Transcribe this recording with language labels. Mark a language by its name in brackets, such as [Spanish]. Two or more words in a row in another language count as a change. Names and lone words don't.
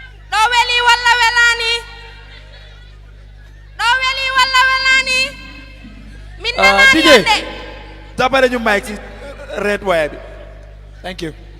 [Fula] Ɗo weli walla welani? Ɗo weli walla welani? Min Ah, nana D J, nande. [Wolof] tapale ñu mic ci [English] red wire [Wolof] bi. [English] Thank you.